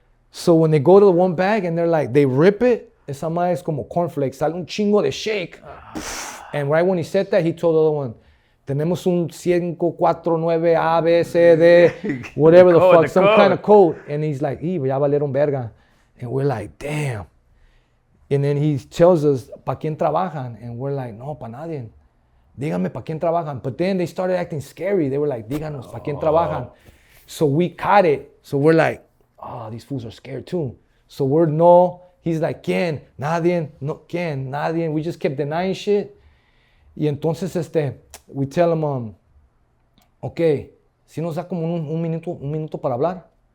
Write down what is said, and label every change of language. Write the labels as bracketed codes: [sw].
[en] So when they go to the one bag and they're like, they rip it, [es] esa madre es como cornflakes, sale un chingo de shake. [en] And right when he said that, he told the other one, [es] tenemos un [en] 549 A, B, C, D, whatever the fuck, some kind of code. And he's like, [es] ya valieron verga. [en] And we're like, damn. And then he tells us, [es] ¿pa quién trabajan? [en] And we're like, [es] no, pa nadie. Díganme pa quién trabajan. [en] But then they started acting scary. They were like, [es] díganos, pa quién trabajan. [en] So we caught it. So we're like, oh, these fools are scared too. So we're no. He's like, [es] ¿quién? Nadie. No, ¿quién? Nadie. [en] We just kept denying shit. Y entonces we tell him, okay, [es] si nos da como un minuto para hablar.